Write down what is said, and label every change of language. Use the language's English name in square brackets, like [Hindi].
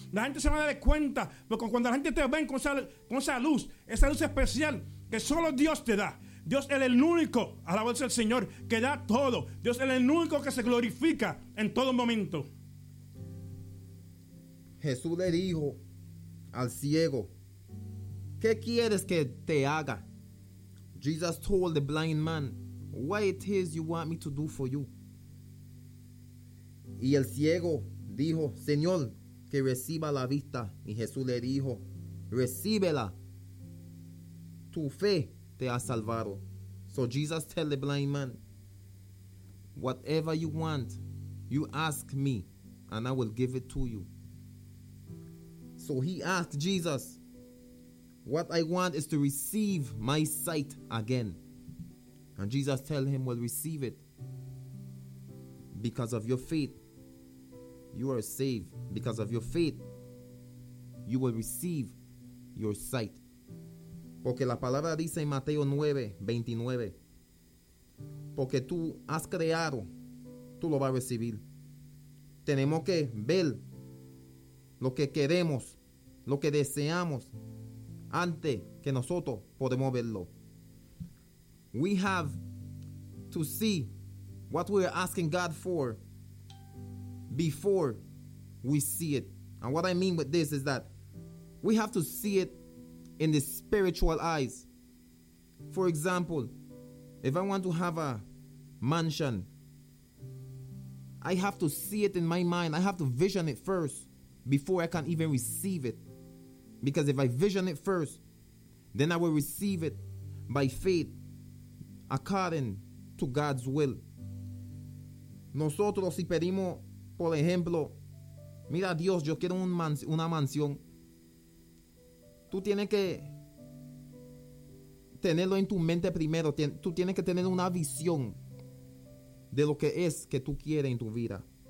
[Spanish] La gente se va a dar cuenta, porque cuando la gente te ve con esa luz especial que solo Dios te da. Dios es el único, alabado el Señor, que da todo. Dios es el único que se glorifica en todo momento. Jesús le dijo al ciego, ¿qué quieres que te haga? [English] Jesus told the blind man, what it is you want me to do for you? [Spanish] Y el ciego dijo, Señor, que reciba la vista. Y Jesús le dijo, recíbela. Tu fe te ha salvado. [English] So Jesus tell the blind man, whatever you want, you ask me, and I will give it to you. So he asked Jesus, what I want is to receive my sight again. And Jesus tell him, well, receive it. Because of your faith, you are saved. Because of your faith, you will receive your sight. [Spanish] Porque la palabra dice en Mateo 9:29. Porque tú has creado, tú lo vas a recibir. Tenemos que ver lo que queremos, lo que deseamos, antes que nosotros podemos verlo. [English] We have to see what we are asking God for before we see it. And what I mean with this is that we have to see it in the spiritual eyes. For example, if I want to have a mansion, I have to see it in my mind. I have to vision it first before I can even receive it. Because if I vision it first, then I will receive it by faith, according to God's will. [Spanish] Nosotros si pedimos, por ejemplo, mira Dios, yo quiero una mansión. Tú tienes que tenerlo en tu mente primero. Tú tienes que tener una visión de lo que es que tú quieres en tu vida.